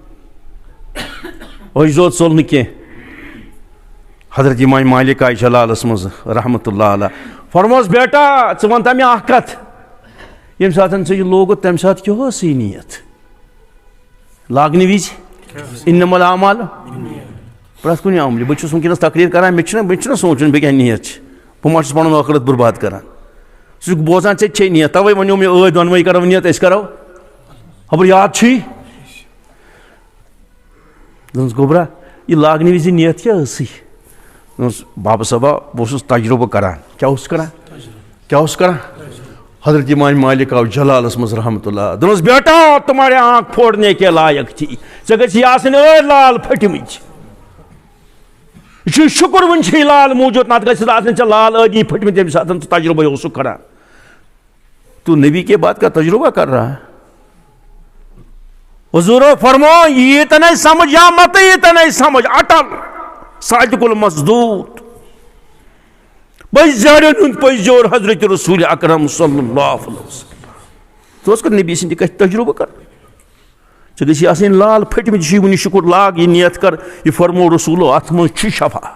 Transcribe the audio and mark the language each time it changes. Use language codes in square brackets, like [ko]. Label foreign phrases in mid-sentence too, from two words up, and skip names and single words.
[ks] أچھ دود ژوٚل نہٕ کینٛہہ حضرت امام مالک آیہِ جلالس منٛز [ar] رحمتہ اللہ علیہ [ks] فرموس بیٹا ژٕ وَن تا مےٚ اکھ کتھ ییٚمہِ ساتہٕ ژےٚ یہِ لوگُت تمہِ ساتہٕ کیٛاہ ٲسٕے نیت لاگنہٕ وِزِ [ar] انما الاعمال [ks] پرٛٮ۪تھ کُنہِ عملہِ بہٕ چھُس وٕنکیٚنس تقریٖر کران مےٚ چھُنہ سونٛچُن بہٕ کیٛاہ نیت چھِ بہٕ ما چھُس پنُن ٲخرت برباد کران ژٕ چھُکھ بوزان ژےٚ تہِ چھے نیت تَوَے وَنیو مےٚ دۄنوَے کرو نیت أسۍ کرو خبر یاد چھُے دوٚپنس گوٚبرا یہِ لاگنہٕ وِزِ نیت کیٛاہ ٲسٕے دوٚپنس بابا صٲبا بہٕ اوسُس تجرُبہٕ کران کیٛاہ اوسُس کران حضرت امام مالک آو جلالس منٛز [ar] رحمتہ اللہ [ks] دوٚپنس [ur] بیٹا تمہارے آنکھ پھوڑنے کے لائق تھی [ks] ژےٚ گژھی آسٕنۍ ٲڑۍ لال پھٔٹمٕتۍ یہِ چھُے شُکُر وٕنہِ چھُے لال موٗجوٗد نتہٕ گژھِ آسٕنۍ ژےٚ لال ٲدی پھٔٹمٕتۍ ییٚمہِ ساتہٕ ژٕ تجربے اوسُکھ کران [ur] تو نبی کے بعد کا تجربہ کر رہا ہے [ks] حضور فرمو [ur] یہ تو نہیں سمجھ [ks] یا مت [ur] یہ تو نہیں سمجھ [ks] اٹل [ar] صادق المصدوق [ks] پٔزۍ جارٮ۪ن ہُنٛد پٔزۍ جور حضرت رسول اکرم [ar] صلی اللہ علیہ وسلم [ks] ژٕ اوس کر نبی سٕنٛدِ کتھِ تجربہٕ کر ژےٚ گژھی آسٕنۍ لال پھٔٹمٕتۍ یہِ چھُے وٕنہِ شُکُر لاگ یہِ نیت کر یہِ فرمو رسوٗلو اتھ منٛز چھُ شفا